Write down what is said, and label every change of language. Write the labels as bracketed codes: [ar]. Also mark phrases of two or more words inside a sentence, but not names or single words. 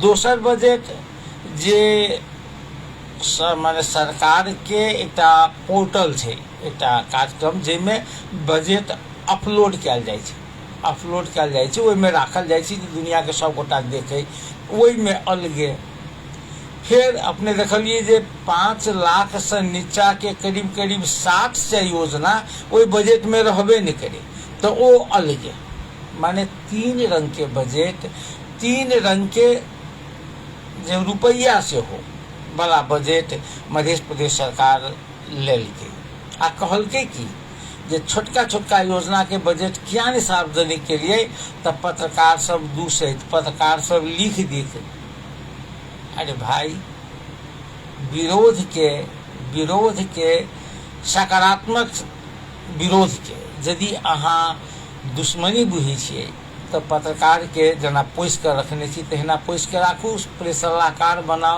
[mai] दोसर बजट जे माने सरकार के एकटा पोर्टल छै, एकटा कार्यक्रम जाहिमे बजट अपलोड कयल जाइ छै, ओहिमे राखल जाइ छै कि दुनिया के सब गोटा देखे, ओहिमे अलगे। फिर अपने देखलिए जे 5 लाख से नीचा के करीब 60 से योजना ओहि बजट में रहबे नहीं करे, तो वो अलगे। माने 3 रंग के बजट, 3 रंग के जो रुपया से हो वाला बजट मध्य प्रदेश सरकार लेलकै आ कहलकै कि जे छोटका छोटका योजना के बजट किया नहीं सार्वजनिक के लिए, तब पत्रकार सब दूषित, पत्रकार सब लिख देते। अरे भाई, विरोध के सकारात्मक विरोध के यदि अहाँ दुश्मनी बुझै छियै तो पत्रकार के जेना पोस के रखने छी तहिना पोस के राखू, प्रेस सलाहकार बनाऊ।